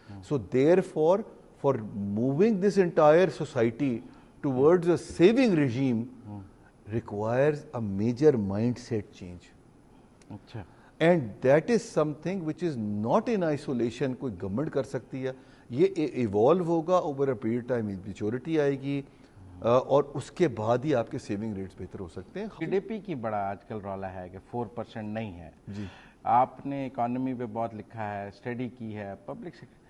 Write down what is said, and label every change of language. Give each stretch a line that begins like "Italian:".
English: So therefore moving this entire society towards a saving regime requires a major mindset change.
Urdu: اچھا.
English: And that is something which is not in isolation.
Urdu: کوئی government کر سکتی ہے, یہ evolve ہوگا over a period time, maturity آئے گی, اور اس کے بعد ہی آپ کے سیونگ ریٹس بہتر ہو سکتے ہیں. GDP کی بڑا آج کل رولا ہے کہ 4% نہیں ہے. جی آپ نے اکانومی پہ بہت لکھا ہے, اسٹڈی کی ہے, پبلک